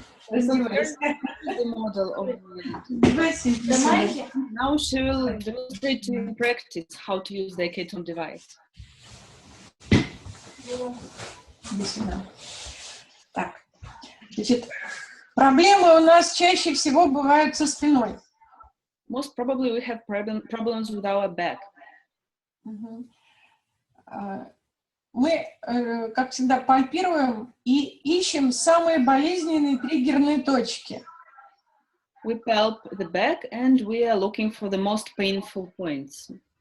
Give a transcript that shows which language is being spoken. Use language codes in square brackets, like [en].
[en] The model of now she will demonstrate in practice how to use the AK TOM device. [ru] Так, значит, проблемы у нас чаще всего бывают со спиной. [en] Most probably we have problems with our back. [ru] Мы, как всегда, пальпируем и ищем самые болезненные триггерные точки. [en] We palp the back and we are looking for the most painful points.